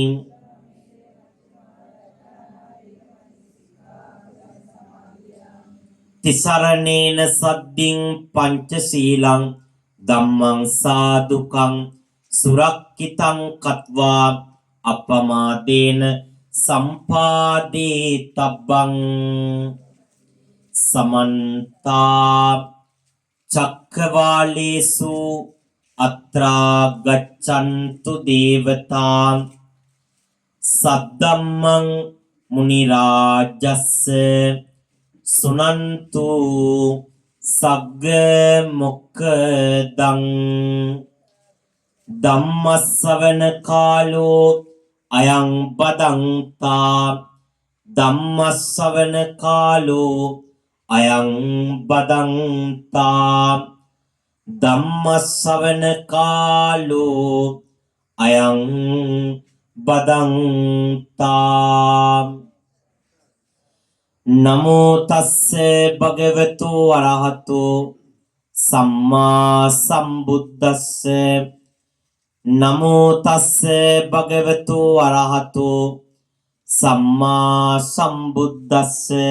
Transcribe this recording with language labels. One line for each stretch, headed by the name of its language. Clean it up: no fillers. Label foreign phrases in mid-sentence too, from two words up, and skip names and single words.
Pali: තිසරණේන සද්දින් පංචශීලං ධම්මං සාදුකං සුරක්ඛිතං කତ୍වා අපමාදේන සම්පාදේ තබ්බං සමන්තා චක්කවාලේසු අත්‍රා ගච්ඡන්තු දේවතා සද්දම්මං මුනි රාජස්ස සුනන්තු සග්ග මොක්ඛදං ධම්මස්සවන කාලෝ අයං බදන්තා ධම්මස්සවන කාලෝ අයං බදන්තා ධම්මස්සවන කාලෝ අයං බදන්තා නමෝ තස්ස භගවතු අරහතෝ සම්මා සම්බුද්දස්ස නමෝ තස්ස භගවතු අරහතෝ සම්මා සම්බුද්දස්ස